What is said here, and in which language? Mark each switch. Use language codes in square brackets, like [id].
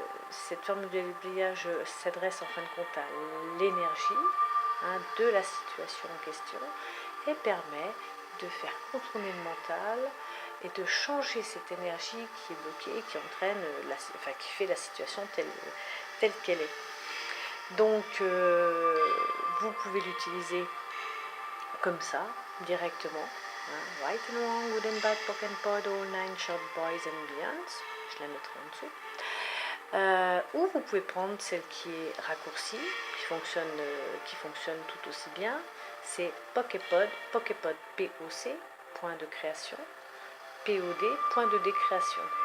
[fr] Cette formule de déblayage s'adresse en fin de compte à l'énergie de la situation en question et permet de faire contourner le mental et de changer cette énergie qui est bloquée, qui entraîne, qui fait la situation telle qu'elle est. Donc, vous pouvez l'utiliser comme ça, directement. [en] Right and wrong, good and bad, POC and POD, all nine, short, boys and beyonds. [fr] Je la mettrai en dessous. Ou vous pouvez prendre celle qui est raccourcie, qui fonctionne tout aussi bien. C'est POC et POD, POC, point de création, POD, point de décréation.